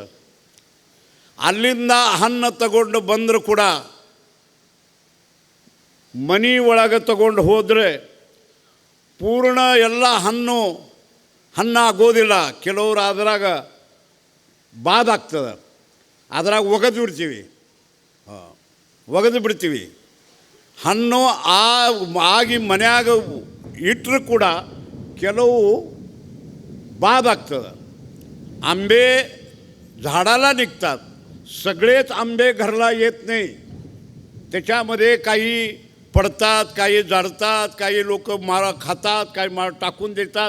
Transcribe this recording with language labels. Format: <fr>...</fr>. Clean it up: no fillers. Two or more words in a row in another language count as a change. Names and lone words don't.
<kn>ಅಲ್ಲಿಂದ ಹಣ್ಣು ತಗೊಂಡು ಬಂದರೂ ಕೂಡ ಮನೆ ಒಳಗೆ ತಗೊಂಡು ಹೋದರೆ ಪೂರ್ಣ ಎಲ್ಲ ಹಣ್ಣಾಗೋದಿಲ್ಲ. ಕೆಲವರು ಅದರಾಗ ಬಾದಾಗ್ತದೆ, ಅದರಾಗ ಒಗೆದು ಬಿಡ್ತೀವಿ. ಹಣ್ಣು ಆಗಿ ಮನ್ಯಾಗ ಇಟ್ಟರೂ ಕೂಡ ಕೆಲವು बादागतं.</kn> <mr>आंबे झाडाला निघतात, सगळेच आंबे घरला येत नाही. त्याच्यामध्ये काही पडतात, काही जळतात, काही लोक खातात, काही टाकून देतात.</mr>